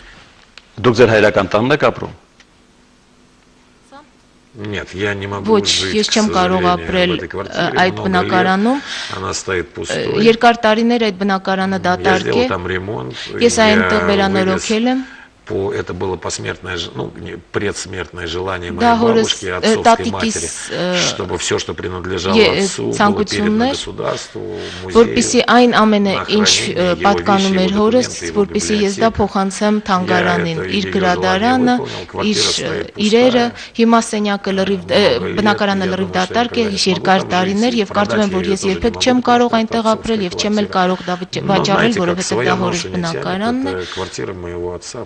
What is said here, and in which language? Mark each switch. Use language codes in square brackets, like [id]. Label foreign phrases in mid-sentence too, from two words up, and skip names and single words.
[hy] Դուք ձեր հայրական տանն եք ապրում։ Ոչ, ես չեմ կարող ապրել այդ բնակարանում։ Երկար տարիներ այդ բնակարանը դատարկ է։ Ես այնտեղ վերանորոգել եմ։ [ru] Это было посмертное, ну, предсмертное желание моей бабушки, отцовской матери, чтобы все, что принадлежало отцу, было передано государству, музею. [hy] Որպեսզի այն ամենը, ինչ պատկանում էր հորս, որպեսզի ես դա փոխանցեմ թանգարանին, իր գրադարանը, իր իրերը, հիմա սենյակը լրիվ բնակարանը լրիվ դատարկ է, երկար տարիներ եւ կարծում եմ, որ ես երբեք չեմ կարող այնտեղ ապրել եւ չեմ էլ կարող դա վաճառել, որովհետեւ դա հորս բնակարանն է։